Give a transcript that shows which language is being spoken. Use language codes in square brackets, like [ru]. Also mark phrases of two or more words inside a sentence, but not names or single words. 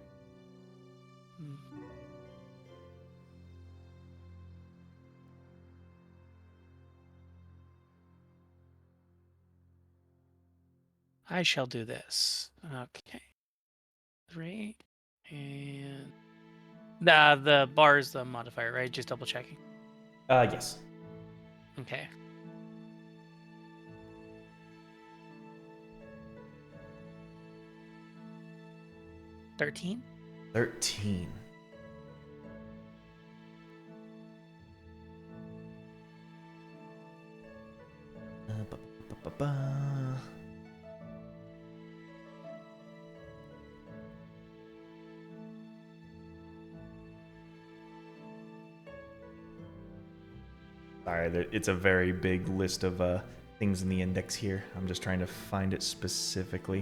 [en] I shall do this. Okay. 3 and the bar is the modifier, right? Just double checking. Yes. Okay. $13. 13. Ba-ba-ba-ba-ba. Sorry, it's a very big list of things in the index here. I'm just trying to find it specifically.